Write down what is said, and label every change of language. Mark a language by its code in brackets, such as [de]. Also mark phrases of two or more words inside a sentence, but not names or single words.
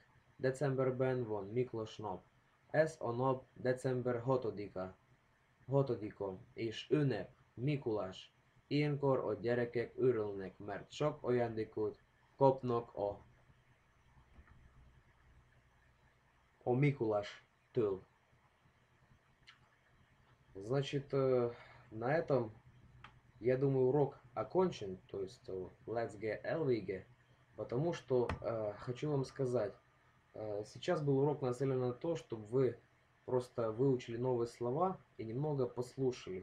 [hu] Decemberben van Miklós nap. Ez a nap december 6-a és ünnep Mikulás. Ilyenkor a gyerekek örülnek, mert sok ajándékot kapnak a Микулаш-тől. [ru] Значит, на этом, я думаю, урок окончен, то есть [en] Let's Get LVG, [ru] потому что хочу вам сказать, сейчас был урок нацелен на то, чтобы вы просто выучили новые слова и немного послушали.